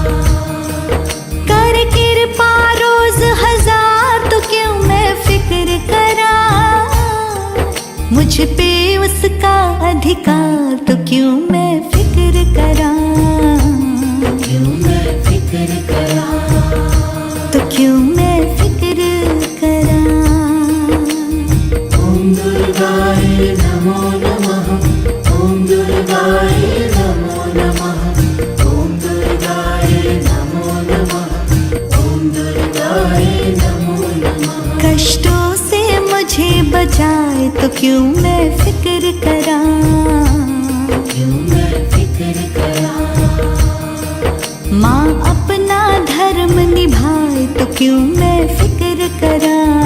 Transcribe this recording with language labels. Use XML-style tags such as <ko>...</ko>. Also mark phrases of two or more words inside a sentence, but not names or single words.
<hi>कर कृपा रोज हजार तो क्यों मैं फिक्र करां, मुझ पे उसका अधिकार तो क्यों मैं फिक्र करां, क्यों मैं फिक्र करां। तो क्यों मैं फिक्र करां।</hi> <sa>ओम दुर्गाय नमो नमः, ओम दुर्गाय नमो नमः, ओम दुर्गाय नमो नमः, ओम दुर्गाय नमो नमः।</sa> <hi>कष्टों से मुझे बचाए तो क्यों मैं फिक्र करां, क्यों मैं फिक्र करां। माँ अपना धर्म निभाए तो क्यों मैं फिक्र करां,</hi>